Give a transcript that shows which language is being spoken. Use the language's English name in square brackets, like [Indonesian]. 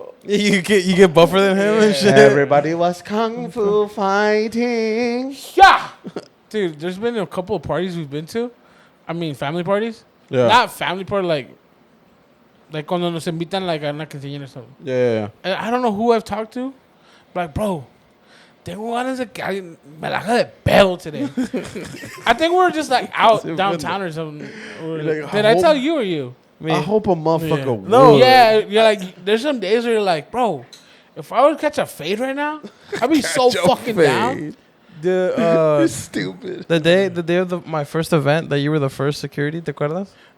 [English] You get buffer than him and shit. Everybody was kung fu fighting. Yeah! Dude, there's been a couple of parties we've been to. I mean, family parties. Yeah. Not family party, like [Spanish] cuando nos invitan [English] like [Spanish] a una quinceañera [English] or something. Yeah. And I don't know who I've talked to. But like, bro, [Spanish] tengo ganas de que alguien me la haga de pedo [English] today. I think we were just like out downtown or something. like, Did I tell you or you? I hope a motherfucker would. No. Yeah, you're like, there's some days where you're like, bro, if I would catch a fade right now, I'd be so fucking down. The Stupid. the day of my first event that you were the first security, [Spanish] ¿te acuerdas?